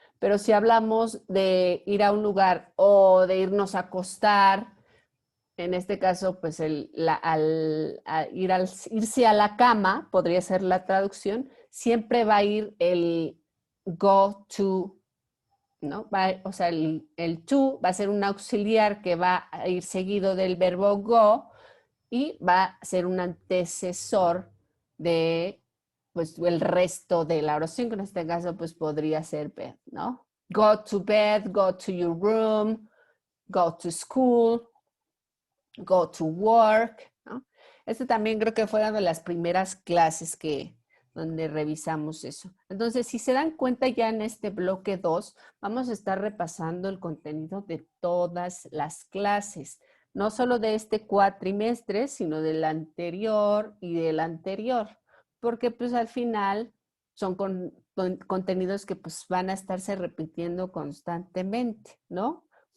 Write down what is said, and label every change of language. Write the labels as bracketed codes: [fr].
[es] Pero si hablamos de ir a un lugar o de irnos a acostar, en este caso, pues irse a la cama, podría ser la traducción, siempre va a ir el go to, ¿no? O sea, el to va a ser un auxiliar que va a ir seguido del verbo go y va a ser un antecesor de, pues, el resto de la oración, que en este caso, pues, podría ser bed, ¿no? [en] Go to bed, go to your room, go to school, go to work, [es] ¿no? Este también creo que fue una de las primeras clases donde revisamos eso. Entonces, si se dan cuenta ya en este bloque 2, vamos a estar repasando el contenido de todas las clases, no solo de este cuatrimestre, sino del anterior y del anterior, porque pues al final son contenidos que pues van a estarse repitiendo constantemente, ¿no?